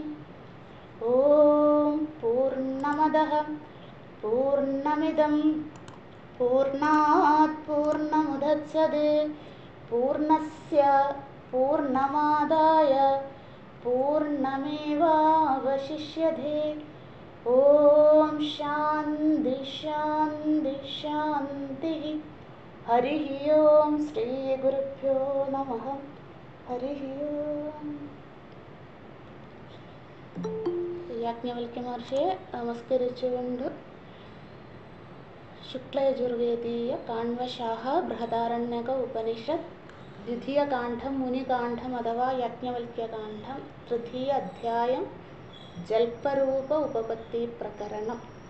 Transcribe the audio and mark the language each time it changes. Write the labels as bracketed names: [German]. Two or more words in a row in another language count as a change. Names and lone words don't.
[Sanskrit] ओम पूर्णमदः पूर्णमिदं पूर्णात् पूर्णमुदच्यते पूर्णस्य पूर्णमादाय पूर्णमेवावशिष्यते। ओम शान्ति शान्ति शान्तिः। हरिः ओम श्री गुरुभ्यो नमः। हरिः ओम। [Malayalam] യാജ്ഞവൽക്യ മഹർഷിയെ നമസ്കരിച്ചുകൊണ്ട് ശുക്ലയജുർവേദീയ കാണ്വശാഖ ബൃഹദാരണ്യക ഉപനിഷത്ത് ദ്വിതീയകാന്ഡം മുനികാന്ഡം അഥവാ യാജ്ഞവൽക്യകാന്ഡം തൃതീയ അധ്യായം ജൽപരൂപ ഉപപത്തി പ്രകരണം.